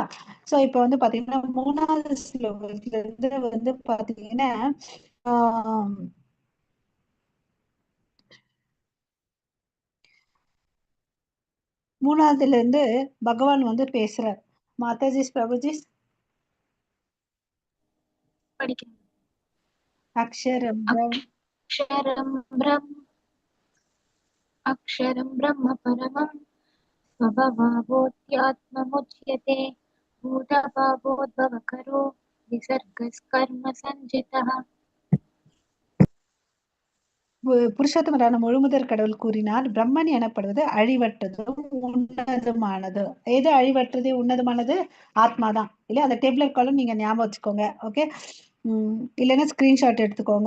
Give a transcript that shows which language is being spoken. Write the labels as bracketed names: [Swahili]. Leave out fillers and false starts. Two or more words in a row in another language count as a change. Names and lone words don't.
[Tamil] சோ இப்ப வந்து பாத்தீங்கன்னா 3வது ஸ்லோகத்துல இருந்து வந்து பாத்தீங்கன்னா 3வதுல இருந்து பகவான் வந்து பேசுறார். மாதாஜி பிரபுஜி படிக்கிறேன். அக்ஷரம் [Sanskrit] अक्षरं ब्रह्म परमं स्वभावोऽध्यात्ममुच्यते भूतभावोद्भवकरो विसर्गस्कर्म सञ्जितः. [Tamil] புருஷோத்தமரான முழுமுதற் கடவுள் கூறினார், பிரம்மன் எனப்படுவது அழிவற்றதும் உன்னதமானது. எது அழிவற்றது உன்னதமானது? ஆத்மாதான் இல்லையா. அந்த டேபிளர் காலம் நீங்க ஞாபகம் வச்சுக்கோங்க. ஓகே. இல்லைன்னா ஸ்கிரீன்ஷாட் எடுத்துக்கோங்க.